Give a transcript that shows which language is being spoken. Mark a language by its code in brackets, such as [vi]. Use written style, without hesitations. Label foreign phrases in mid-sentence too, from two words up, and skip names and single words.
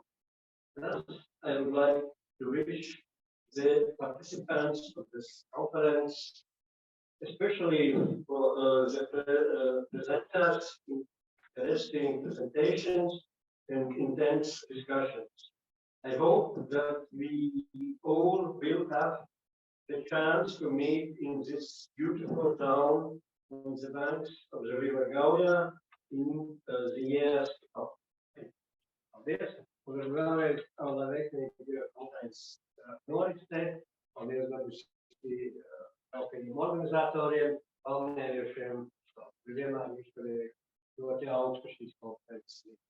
[en] I would like to wish the participants of this conference, especially for the presenters, interesting presentations and intense discussions. I hope that we all will have the chance to meet in this beautiful town on the banks of the river Gauja in the years to come. [lv] Paldies! Un vēlreiz, lai veiksmīgi konferences noritē, paldies jaukajiem organizatoriem, valmieriešiem, vienmēr uzturēja ļoti augstu šīs konferences.